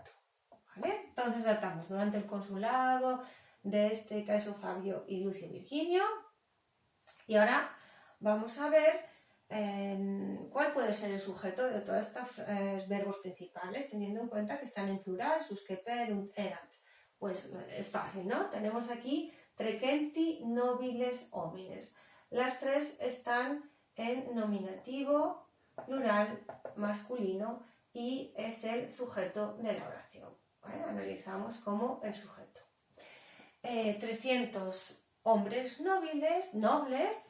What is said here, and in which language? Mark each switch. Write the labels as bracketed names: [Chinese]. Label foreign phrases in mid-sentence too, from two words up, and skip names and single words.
[Spanish] ¿Vale? Entonces datamos durante el consulado de este Caeso Fabio y Lucio Virginio. Y ahora vamos a ver cuál puede ser el sujeto de todos estos verbos principales, teniendo en cuenta que están en plural, [Latin] susceperunt, erant. [Spanish] Pues es fácil, ¿no? Tenemos aquí [Latin] trecenti nobiles homines. [Spanish] Las tres están en nominativo, plural, masculino, y es el sujeto de la oración. ¿Vale? Analizamos como el sujeto. 300 hombres nobles.